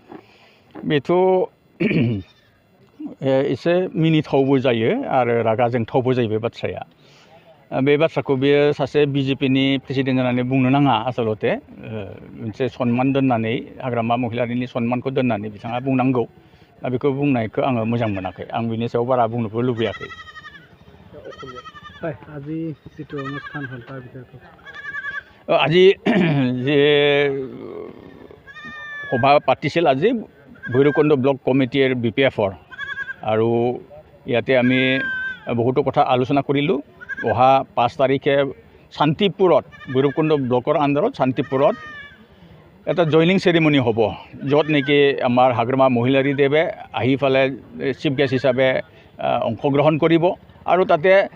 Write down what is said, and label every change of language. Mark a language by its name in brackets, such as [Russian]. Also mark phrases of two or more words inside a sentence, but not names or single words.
[Bodo] बेथ' एसे मिनिथावबो जायो आरो रागा जोंथावबो जायो बे बाथ्राया बे बाथ्राखौ बेयो सासे बिजेपिनि प्रेसिडेन्ट जानानै बुंनो नाङा आसलते मोनसे सनमान दोननानै हाग्रामा महिलारिनि सनमानखौ दोननानै बिथाङा बुंनांगौ दा बेखौ बुंनायखौ आङो मोजां मोनाखै आं बिनि सायाव बारा बुंनोबो लुबैयाखै। [Assamese] আজি যিটো অনুষ্ঠান হ'ল তাৰ বিষয়ে আজি যে সভা পাতিছিল আজি ভৈৰৱকুণ্ড ব্লক কমিটিৰ বিপিএফৰ আৰু ইয়াতে আমি বহুতো কথা আলোচনা কৰিলোঁ অহা 5 তাৰিখে শান্তিপুৰত ভৈৰৱকুণ্ড ব্লকৰ আণ্ডাৰত শান্তিপুৰত এটা [English] joining ceremony [Assamese] হ'ব য'ত নেকি আমাৰ হাগ্ৰামা মহিলাৰী দেৱে আহি ফালে [English] chief guest [Assamese] হিচাপে অংশগ্ৰহণ কৰিব আৰু তাতে